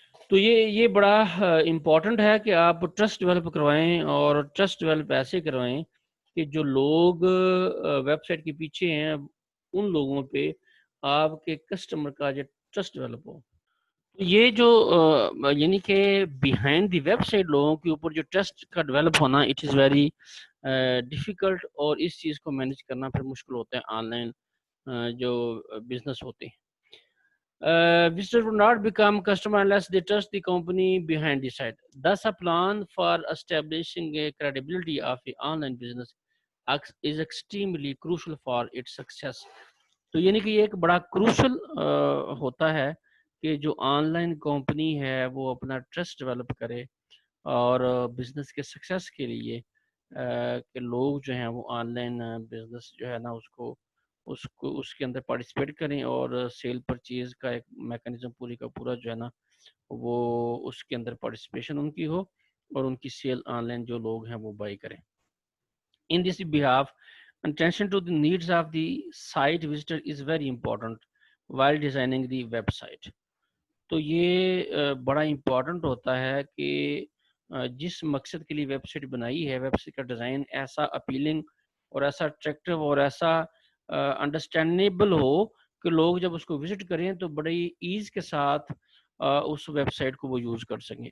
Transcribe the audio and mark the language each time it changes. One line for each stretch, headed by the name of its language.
Urdu: تو یہ بڑا امپورٹنٹ ہے کہ آپ ٹرسٹ ڈیولپ کروائیں اور ٹرسٹ ڈیولپ ایسے کروائیں کہ جو لوگ ویب سائٹ کے پیچھے ہیں ان لوگوں پہ آپ کے کسٹمر کا جو ٹرسٹ ڈیولپ ہو. یہ جو یعنی کہ
English: behind the website
Urdu: لوگوں کے اوپر جو ٹرسٹ کا ڈیولپ ہونا
English: it is very difficult,
Urdu: اور اس چیز کو مینیج کرنا پھر مشکل ہوتا ہے آن لائن جو بزنس ہوتے ہیں.
English: Visitors will not become customer unless they trust the company behind the site. Thus, a plan for establishing a credibility of the online business is extremely crucial for its success.
Urdu: تو یعنی کہ یہ ایک بڑا crucial ہوتا ہے کہ جو آن لائن کمپنی ہے وہ اپنا ٹرسٹ ڈیولپ کرے اور بزنس کے سکسیس کے لیے کہ لوگ جو ہیں وہ آن لائن بزنس جو ہے نا اس کے اندر پارٹیسپیٹ کریں اور سیل پرچیز کا ایک میکانزم پوری کا پورا جو ہے نا وہ اس کے اندر پارٹیسپیشن ان کی ہو اور ان کی سیل آن لائن جو لوگ ہیں وہ بائی کریں.
English: In this behalf, attention to the needs of the site visitor is very important while designing the website.
Urdu: تو یہ بڑا امپورٹنٹ ہوتا ہے کہ جس مقصد کے لیے ویب سائٹ بنائی ہے ویب سائٹ کا ڈیزائن ایسا اپیلنگ اور ایسا اٹریکٹیو اور ایسا انڈرسٹینڈیبل ہو کہ لوگ جب اس کو وزٹ کریں تو بڑی ایز کے ساتھ اس ویب سائٹ کو وہ یوز کر سکیں.